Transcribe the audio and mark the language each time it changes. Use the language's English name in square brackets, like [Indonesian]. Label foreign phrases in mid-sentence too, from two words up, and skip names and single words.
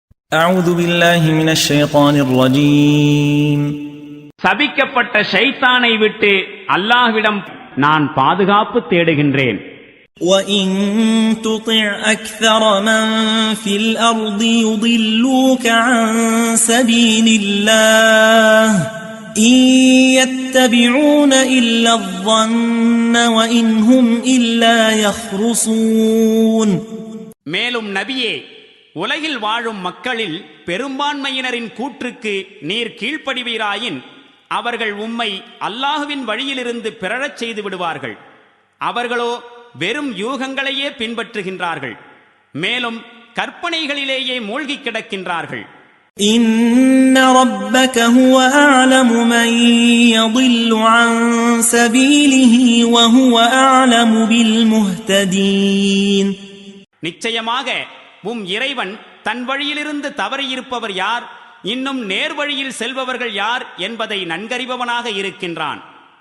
[Arabic] أعوذ بالله من الشيطان الرجيم [Tamil] சபிக்கப்பட்ட ஷைத்தானை விட்டு அல்லாஹ்விடம் நான் பாதுகாப்பு தேடுகின்றேன். [Arabic] وَإِن تُطِعْ أَكْثَرَ مَن فِي الْأَرْضِ يُضِلُّوكَ عَن سَبِيلِ اللَّهِ إِن يَتَّبِعُونَ إِلَّا الظَّنَّ وَإِنْ هُمْ إِلَّا يَخْرُصُونَ. [Tamil] மேலும் நபியே, உலகில் வாழும் மக்களில் பெரும்பான்மையினரின் கூற்றுக்கு நீர் கீழ்ப்படிவீராயின் அவர்கள் உம்மை அல்லாஹுவின் வழியிலிருந்து பிறழச் செய்து விடுவார்கள். அவர்களோ வெறும் யூகங்களையே பின்பற்றுகின்றார்கள், மேலும் கற்பனைகளிலேயே மூழ்கி கிடக்கின்றார்கள். [Arabic] إِنَّ رَبَّكَ هُوَ أَعْلَمُ مَن يَضِلُّ عَن سَبِيلِهِ وَهُوَ أَعْلَمُ بِالْمُهْتَدِينَ. [Tamil] நிச்சயமாக உம் இறைவன் தன் வழியிலிருந்து தவறியிருப்பவர் யார், இன்னும் நேர்வழியில் செல்பவர்கள் யார் என்பதை நன்கறிபவனாக இருக்கின்றான்.